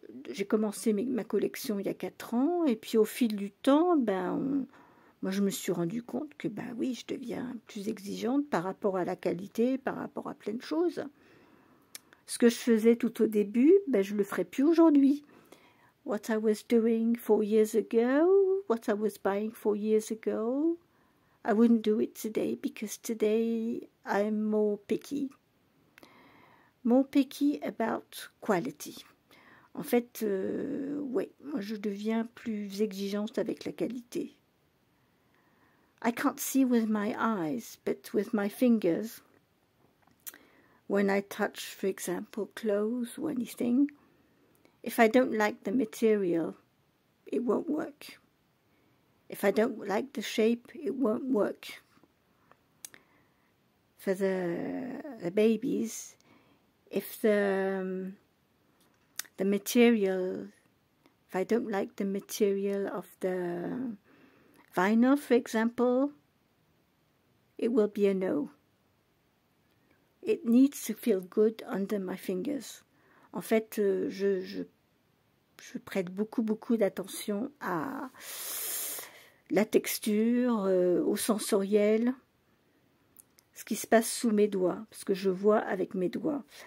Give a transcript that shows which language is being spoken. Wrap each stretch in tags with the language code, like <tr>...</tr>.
<fr>J'ai commencé ma collection il y a 4 ans, et puis au fil du temps, moi je me suis rendu compte que, ben oui, je deviens plus exigeante par rapport à la qualité, par rapport à plein de choses. Ce que je faisais tout au début, ben je le ferai plus aujourd'hui.</fr> <en>What I was doing 4 years ago, what I was buying 4 years ago, I wouldn't do it today because today I'm more picky about quality.</en> <fr>En fait, ouais, moi je deviens plus exigeante avec la qualité.</fr> <en>I can't see with my eyes, but with my fingers, when I touch, for example, clothes or anything, if I don't like the material, it won't work. If I don't like the shape, it won't work. For the babies, if the material, if I don't like the material of the vinyl, for example, it will be a no. It needs to feel good under my fingers.</en> <fr>En fait, je prête beaucoup d'attention à la texture, au sensoriel, ce qui se passe sous mes doigts, parce que je vois avec mes doigts.</fr>